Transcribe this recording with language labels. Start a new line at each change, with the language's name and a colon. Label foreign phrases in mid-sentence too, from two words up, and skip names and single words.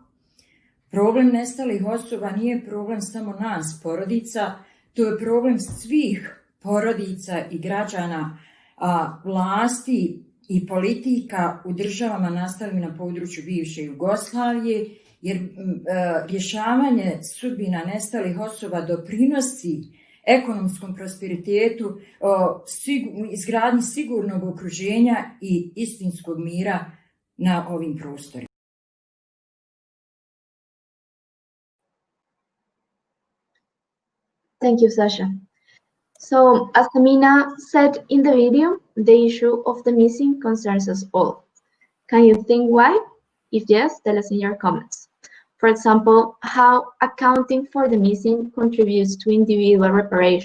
Bosnian: Problem nestalih osoba nije problem samo nas, porodica, to je problem svih porodica i građana, vlasti i politika u državama nastalim na području bivše Jugoslavije, jer rješavanje sudbina nestalih osoba doprinosi ekonomskom prosperitetu, izgradnji sigurnog okruženja i istinskog mira na ovim prostorima.
English: Thank you, Sasha. So, as Amina said in the video, the issue of the missing concerns us all. Can you think why? If yes, tell us in your comments. For example, how accounting for the missing contributes to individual reparation.